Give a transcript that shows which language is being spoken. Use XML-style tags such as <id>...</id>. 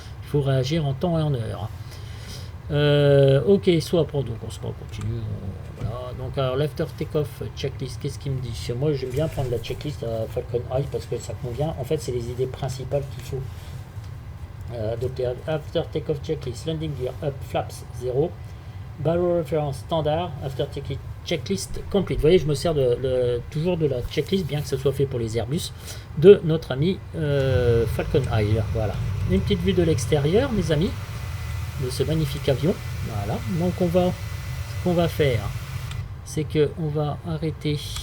<fr>faut réagir en temps et en heure. Ok, soit pour donc on se on continue. Voilà. Donc alors l'after takeoff checklist, qu'est-ce qu'il me dit? Moi j'aime bien prendre la checklist à Falcon Eye parce que ça convient. En fait, c'est les idées principales qu'il faut adopter.</fr> <en>After takeoff checklist, landing gear up, flaps 0, barrel reference standard, after takeoff checklist complete.</en> <fr>Vous voyez, je me sers toujours de la checklist, bien que ce soit fait pour les Airbus, de notre ami Falcon Eye. Voilà. Une petite vue de l'extérieur, mes amis, de ce magnifique avion. Voilà. Donc ce qu'on va faire, c'est que on va arrêter.</fr>